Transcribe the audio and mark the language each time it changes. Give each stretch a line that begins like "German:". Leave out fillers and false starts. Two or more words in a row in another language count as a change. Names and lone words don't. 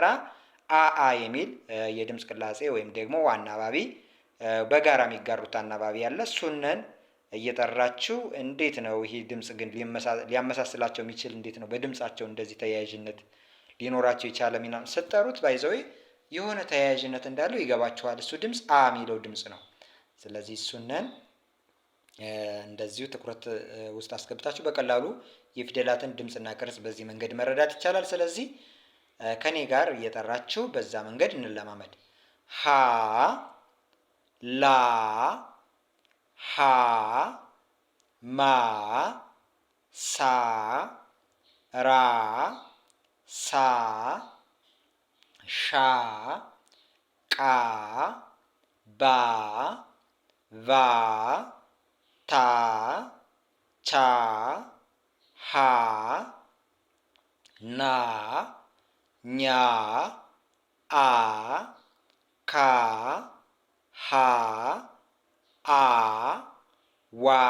Amharic: አአ የሚል የድምፅ ቅላጼ ወይም ደግሞ አናባቢ በጋራ የሚጋሩት አናባቢ ያለ እሱንን እየጠራችሁ እንዴት ነው ይህ ድምፅ ግን ሊያመሳስላቸው የሚችል እንዴት ነው በድምጻቸው እንደዚህ ተያያዥነት ሊኖራቸው የቻለ ሚና ስትጠሩት ባይዘው የሆነ ተያያዥነት እንዳለው ይገባችኋል። እሱ ድምፅ አ የሚለው ድምፅ ነው። ስለዚህ እሱንን እንደዚሁ ትኩረት ውስጥ አስገብታችሁ በቀላሉ የፊደላትን ድምፅና ቅርጽ በዚህ መንገድ መረዳት ይቻላል። ስለዚህ ከኔ ጋር እየጠራችሁ በዛ መንገድ እንለማመድ። ሀ፣ ላ፣ ሀ፣ ማ፣ ሳ፣ ራ፣ ሳ፣ ሻ፣ ቃ፣ ባ፣ ቫ፣ ታ፣ ቻ፣ ሀ፣ ና፣ ኛ፣ አ፣ ካ፣ ሀ፣ አ፣ ዋ፣